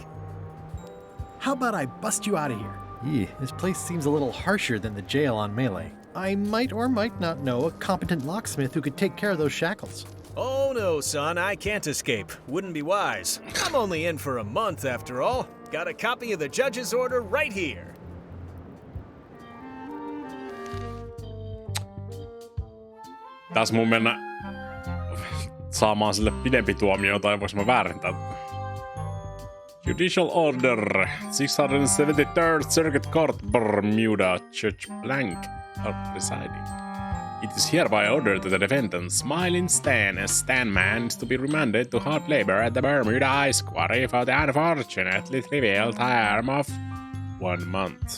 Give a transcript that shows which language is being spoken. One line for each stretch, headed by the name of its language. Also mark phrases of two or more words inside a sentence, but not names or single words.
English: How about I bust you out of here? This place seems a little harsher than the jail on Melee. I might or might not know a competent locksmith who could take care of those shackles. Oh no, son, I can't escape. Wouldn't be wise. I'm only in for a month after all. Got a copy of the judge's order right here.
Finnish: Tässä mun mennä saamaan sille pidempi tuomio, tai voiko mä väärentää?
English: Judicial Order 673rd Circuit Court, Bermuda, Judge Blank are presiding. It is hereby ordered to the defendant, Smiling Stan, as Stan Man, is to be remanded to hard labor at the Bermuda Ice Quarry for the unfortunately trivial term of 1 month.